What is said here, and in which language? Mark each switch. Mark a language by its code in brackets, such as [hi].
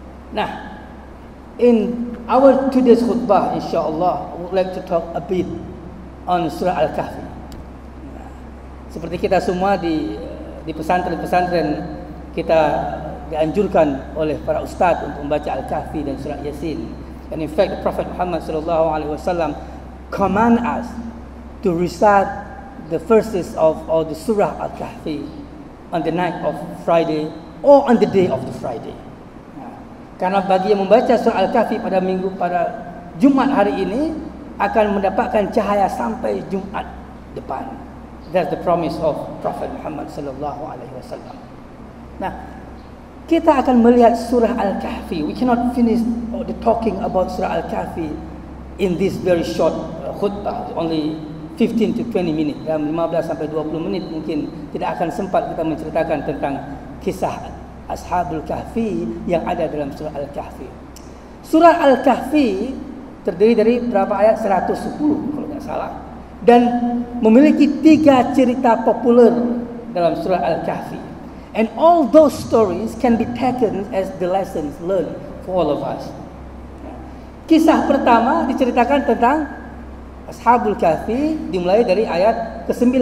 [en] Nah, in our today's khutbah, insyaAllah, we would like to talk a bit on Surah Al-Kahfi. [id] Seperti kita semua di pesantren-pesantren, kita dianjurkan oleh para ustaz untuk membaca Al-Kahfi dan Surah Yasin. [en] And in fact, the Prophet Muhammad sallallahu alaihi wasallam command us to recite the verses of the Surah Al-Kahfi on the night of Friday or on the day of the Friday. [id] Karena bagi yang membaca surah Al-Kahfi pada Jumat hari ini akan mendapatkan cahaya sampai Jumat depan. [en] That's the promise of Prophet Muhammad sallallahu alaihi wasallam. [id] Nah, kita akan melihat surah Al-Kahfi. [en] We cannot finish the talking about surah Al-Kahfi in this very short khutbah, only 15 to 20 minit. [id] Dalam 15 sampai 20 menit mungkin tidak akan sempat kita menceritakan tentang kisah Ashabul Kahfi yang ada dalam surah Al-Kahfi. Surah Al-Kahfi terdiri dari berapa ayat? 110 kalau tidak salah, dan memiliki 3 cerita popular dalam surah Al-Kahfi. [en] And all those stories can be taken as the lessons learned for all of us. [id] Kisah pertama diceritakan tentang Ashabul Kahfi, dimulai dari ayat ke-9.